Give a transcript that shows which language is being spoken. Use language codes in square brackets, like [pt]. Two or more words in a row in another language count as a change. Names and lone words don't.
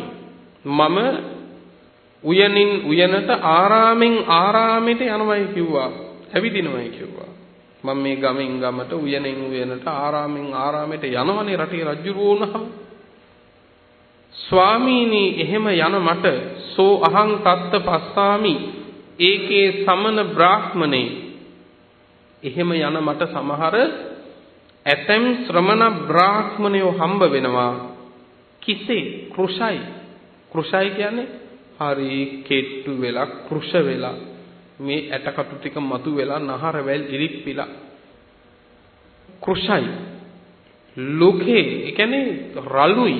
[si] මම උයනින් උයනට ආරාමෙන් ආරාමෙට යනවායි කිව්වා. ඇවිදිනවායි කිව්වා. මම මේ ගමෙන් ගමට උයනෙන් උයනට ආරාමෙන් ආරාමෙට යනවනේ රටේ රජුරෝ වුණාම. ස්වාමීනි එහෙම යන මට [pi] සෝ අහං තත්ත පස්සාමි ඒකේ සමන බ්‍රාහ්මනේ. [si] එහෙම යන මට සමහර ඇතැම් ශ්‍රමණ බ්‍රාහ්මණයෝ හම්බ වෙනවා. කිසේ කෘෂයි කියන්නේ හරි කෙට්ටු වෙලා කෘෂ වෙලා මේ ඇටකටු ටික මතු වෙලා නහර වැල් ඉරිප්පිලා කෘෂයි ලෝකේ ඒ කියන්නේ රළුයි.